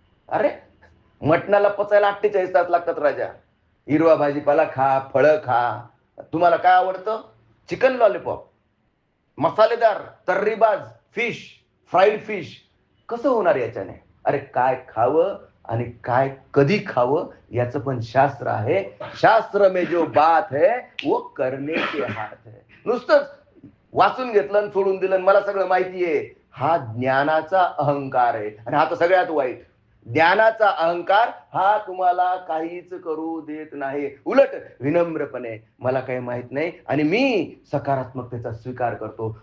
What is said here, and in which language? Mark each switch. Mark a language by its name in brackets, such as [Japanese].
[Marathi] अरे, मटणाला पचायला 48 तास लागतात राजा. हिरवा भाजीपाला खा, फळं खा. तुम्हाला काय आवडतं? चिकन लॉलीपॉप, मसालेदार तर्रीबाज फिश, फ्राईड फिश. कसं होणार याच्याने? अरे, काय खावं आणि काय कधी खावं याचं पण शास्त्र आहे. [Hindi] शास्त्र में जो बात है वो करने के हात है. [Marathi] नुसतंच वाचून घेतलं आणि सोडून दिलं, मला सगळं माहिती आहे, हा ज्ञानाचा अहंकार आहे. आणि हा तर सगळ्यात वाईट. ज्ञानाचा अहंकार हा तुम्हाला काहीच करू देत नाही. उलट विनम्रपणे मला काही माहित नाही आणि मी सकारात्मकतेचा स्वीकार करतो.